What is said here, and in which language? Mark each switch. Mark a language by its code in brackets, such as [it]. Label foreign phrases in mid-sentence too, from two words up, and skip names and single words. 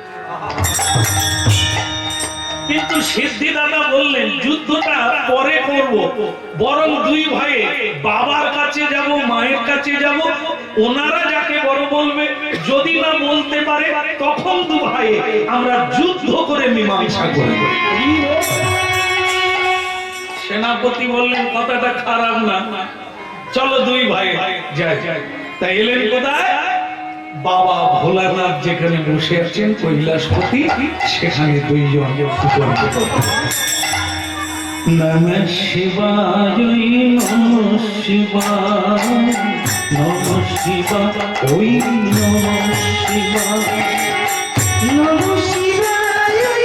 [bn] কিন্তু সিদ্ধিদাতা বললেন, যুদ্ধটা পরে করব, বরং দুই ভাই বাবার কাছে যাব, মায়ের কাছে যাব, ওনারা যাকে বড় বলবে, যদি না বলতে পারে তখন দু ভাই আমরা যুদ্ধ করে মীমাংসা করব। সেনাপতি বললেন, কথাটা খারাপ না, চলো দুই ভাই যাই। তাই এলেন কোথায়? বাবা ভোলানাথ যেখানে বসে আছেন কৈলাসপতি, সেখানে দুইজন। [sa] নমঃ শিবায়, নমঃ শিবায়, নমঃ শিবায়, ওই নমঃ শিবায়, নমঃ শিবায়,